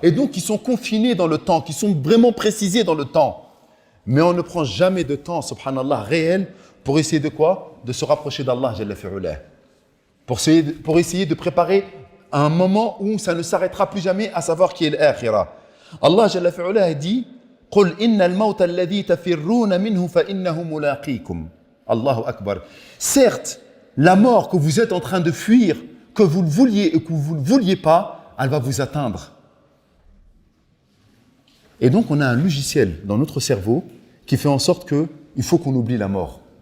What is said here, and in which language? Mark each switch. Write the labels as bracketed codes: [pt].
[fr] Et donc qui sont confinées dans le temps, qui sont vraiment précisées dans le temps. Mais on ne prend jamais de temps, subhanallah, réel, pour essayer de quoi? De se rapprocher d'Allah, Jalla fi'ala. pour essayer de préparer un moment où ça ne s'arrêtera plus jamais, à savoir qui est l'akhira. Allah Jalla fi'ala dit [ar] قل إن الموت الذي تفرون منه فإنه ملاقيكم. Allahu Akbar. [fr] Certes, la mort que vous êtes en train de fuir, que vous le vouliez et que vous ne le vouliez pas, elle va vous atteindre. Et donc, on a un logiciel dans notre cerveau qui fait en sorte qu'il faut qu'on oublie la mort.